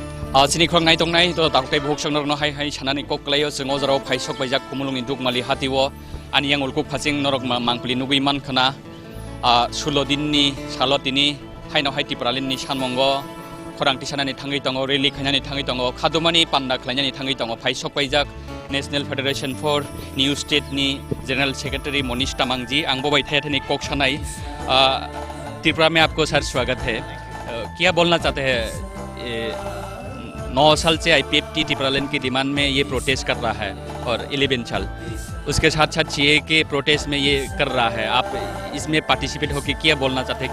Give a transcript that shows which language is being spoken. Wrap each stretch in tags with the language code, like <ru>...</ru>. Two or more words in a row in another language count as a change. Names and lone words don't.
<trp>Sini khong ngai tong nai to tak te buk sang norno hai chanani kok klayo sengo jaro phaisok baijak kumulung induk mali hatiwo ani yang ulkuk phasing norok mangpli nugui man khana sulodinni salotini haino hai tipralin ni sanmongo khorang tisanani thangai tongo rally khainani thangai tongo khadumani panda khlainani thangai tongo phaisok baijak</trp> <en>National Federation for New State</en> <trp>ni General Secretary Monish Tamangji angbo bai thai thani kok sanai</trp> <hi>त्रिपुरा में आपको सर स्वागत है। क्या बोलना चाहते हैं? 9 साल से IPFT त्रिपुरा लैंड की डिमांड में ये प्रोटेस्ट कर रहा है और 11 साल उसके साथ साथ CAA के प्रोटेस्ट में ये कर रहा है। आप इसमें पार्टिसिपेट होकर क्या बोलना चाहते हैं?</hi>